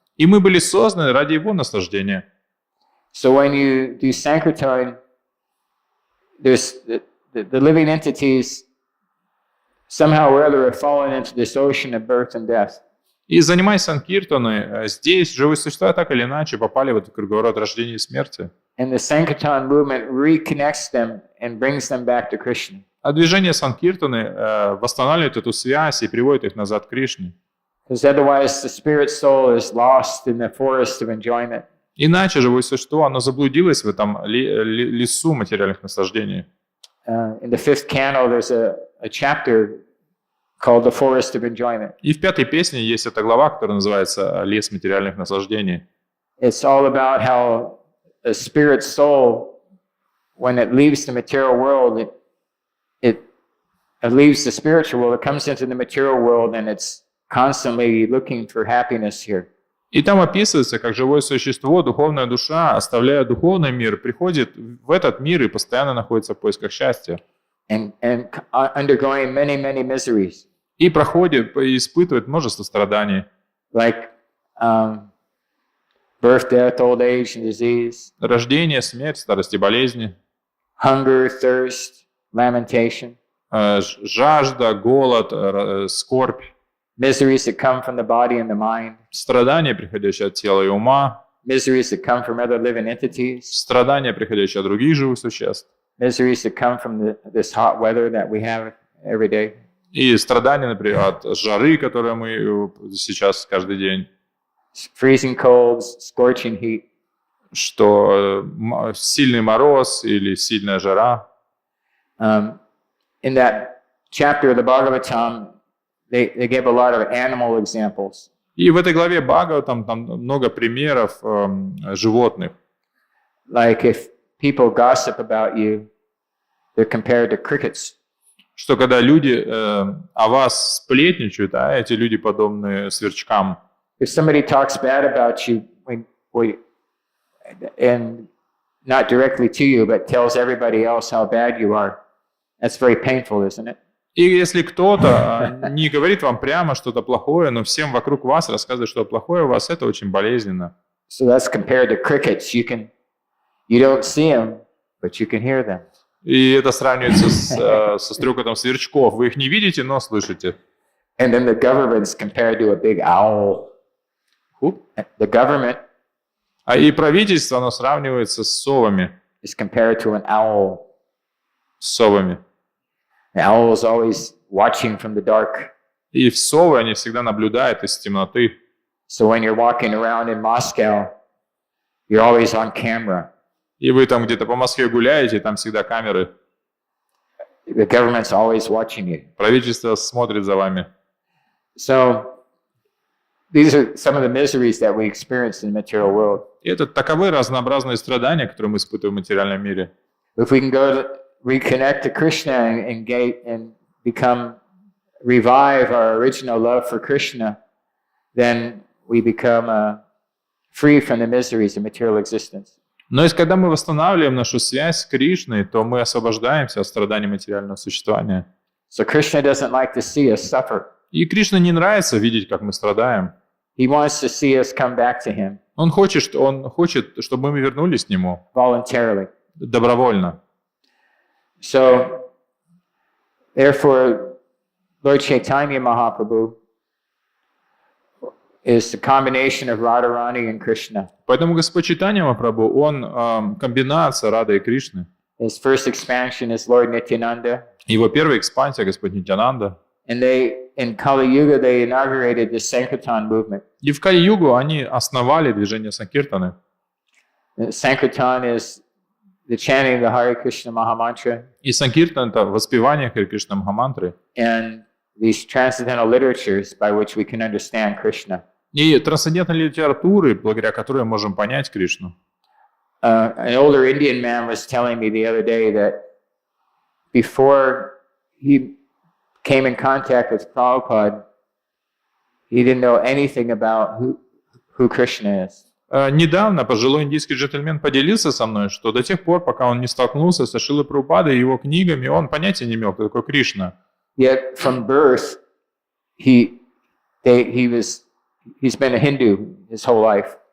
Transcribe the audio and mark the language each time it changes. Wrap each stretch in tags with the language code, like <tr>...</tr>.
<ru>И мы были созданы ради его наслаждения.</ru> <en>So when you do Sankirtan, there's the living entities somehow or other have fallen into this ocean of birth and death.</en> <ru>И занимаясь санкиртаной, здесь живые существа так или иначе попали в этот круговорот рождения и смерти.</ru> <en>And the Sankirtan movement reconnects them and brings them back to Krishna.</en> <ru>А движение санкиртаны восстанавливает эту связь и приводит их назад к Кришне.</ru> <en>Because otherwise the spirit soul is lost in the forest of enjoyment.</en> <ru>Иначе живое существо, оно заблудилось в этом лесу материальных наслаждений.</ru> <en>In the fifth canto, there's a chapter called The Forest of Enjoyment.</en> <ru>И в пятой песне есть эта глава, которая называется «Лес материальных наслаждений».</ru> <en>It's all about how a spirit soul, when it leaves the material world, it leaves the spiritual world, it comes into the material world, and it's constantly looking for happiness here.</en> <ru>И там описывается, как живое существо, духовная душа, оставляя духовный мир, приходит в этот мир и постоянно находится в поисках счастья.</ru> <en>And undergoing many, many miseries.</en> <ru>И проходит, и испытывает множество страданий.</ru> <en>Like birth, death, old age, and disease.</en> <ru>Рождение, смерть, старость и болезни.</ru> <en>Hunger, thirst, lamentation.</en> <ru>Жажда, голод, скорбь.</ru> <en>Miseries that come from the body and the mind.</en> <ru>Страдания, приходящие от тела и ума.</ru> <en>Miseries that come from other living entities.</en> <ru>Страдания, приходящие от других живых существ.</ru> <en>Miseries that come from this hot weather that we have every day.</en> <ru>И страдания, например, от жары, которые мы сейчас каждый день.</ru> <en>Freezing colds, scorching heat.</en> <ru>Что сильный мороз или сильная жара.</ru> <en>In that chapter of the Bhagavatam, they give a lot of animal examples.</en> <ru>И в этой главе Бхагаватам там много примеров животных.</ru> <en>Like if people gossip about you, they're compared to crickets.</en> <ru>Что когда люди о вас сплетничают, а эти люди подобны сверчкам.</ru> <en>If somebody talks bad about you, and not directly to you, but tells everybody else how bad you are, that's very painful, isn't it?</en> <ru>И если кто-то не говорит вам прямо что-то плохое, но всем вокруг вас рассказывает что-то плохое у вас, это очень болезненно.</ru> <en>So that's compared to crickets. You don't see them, but you can hear them.</en> <ru>И это сравнивается со стрекотом сверчков. Вы их не видите, но слышите.</ru> <en>And then the government's compared to a big owl. Who? The government</en> <ru>И правительство, оно сравнивается с совами.</ru> <en>is compared to an owl.</en> <ru>С совами.</ru> <en>The owl is always watching from the dark.</en> <ru>И совы, они всегда наблюдают из темноты.</ru> <en>So when you're walking around in Moscow, you're always on camera.</en> <ru>И вы там где-то по Москве гуляете, там всегда камеры.</ru> <en>The government's always watching you.</en> <ru>Правительство смотрит за вами.</ru> <en>So these are some of the miseries that we experience in the material world.</en> <ru>И это таковы разнообразные страдания, которые мы испытываем в материальном мире.</ru> <en>If we can reconnect to Krishna and revive our original love for Krishna, then we become free from the miseries of material existence.</en> <ru>Но если когда мы восстанавливаем нашу связь с Кришной, то мы освобождаемся от страданий материального существования.</ru> <en>So Krishna doesn't like to see us suffer.</en> <ru>И Кришне не нравится видеть, как мы страдаем.</ru> <en>He wants to see us come back to him</en> <ru>Он хочет, чтобы мы вернулись к Нему</ru> <en>voluntarily.</en> <ru>добровольно.</ru> <en>So, therefore, Lord Chaitanya Mahaprabhu is the combination of Radharani and Krishna.</en> <ru>Поэтому Господь Чайтанья-Махапрабху, Он комбинация Рады и Кришны.</ru> <en>His first expansion is Lord Nityananda.</en> <ru>Его первая экспансия Господь Нитьянанда.</ru> <en>And in Kali Yuga, they inaugurated the Sankirtan movement.</en> <ru>И в Кали-югу они основали движение Санкиртаны.</ru> <en>Sankirtan is the chanting of the Hare Krishna Mahamantra.</en> <ru>И Санкиртан — это воспевание Харе Кришна Махамантры.</ru> <en>And these transcendental literatures by which we can understand Krishna.</en> <ru>И трансцендентной литературы, благодаря которой мы можем понять Кришну.</ru> <en>An older Indian man was telling me the other day that before he came in contact with Prabhupada, he didn't know anything about who Krishna is.</en> <ru>Недавно пожилой индийский джентльмен поделился со мной, что до тех пор, пока он не столкнулся со Шрилой Прабхупадой и его книгами, он понятия не имел, кто такой Кришна.</ru> <en>Yet from birth, he's been a Hindu his whole life.</en>